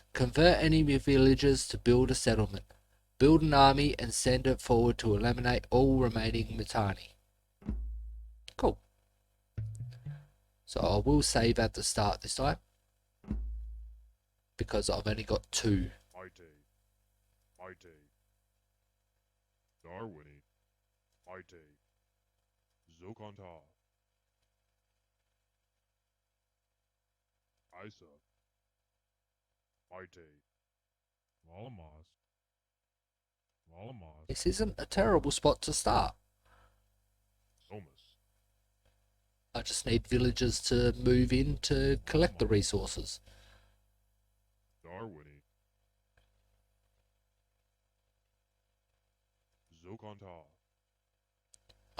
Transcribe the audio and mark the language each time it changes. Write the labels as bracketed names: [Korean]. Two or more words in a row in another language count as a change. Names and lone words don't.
[English] Convert enemy villages to build a settlement. Build an army and send it forward to eliminate all remaining Mitanni. Cool. So I will save at the start this time, because I've only got 2. Maite. Darwini. Maite. Zokanta. Isa. Maite. Malamas. This isn't a terrible spot to start. Somas. I just need villagers to move in to collect the resources. Darwini. Zokanta.